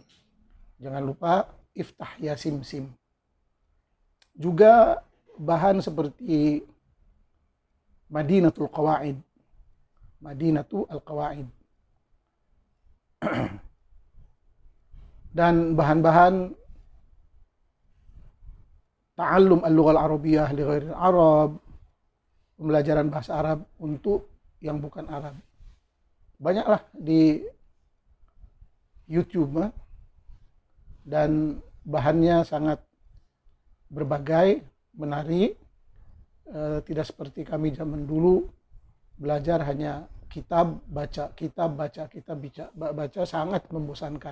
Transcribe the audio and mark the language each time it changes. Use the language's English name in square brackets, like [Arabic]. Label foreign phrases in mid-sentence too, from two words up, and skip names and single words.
[Malay] Jangan lupa Iftah ya Simsim. Juga bahan seperti Madinatul Qawaid. Madinatul Qawaid. Dan bahan-bahan Ta'allum al-lugha al-arabiyyah li ghairi al-arab, pembelajaran bahasa Arab untuk yang bukan Arab. Banyaklah di YouTube, dan bahannya sangat berbagai, menarik. Tidak seperti kami zaman dulu belajar hanya kitab, baca, baca, sangat membosankan.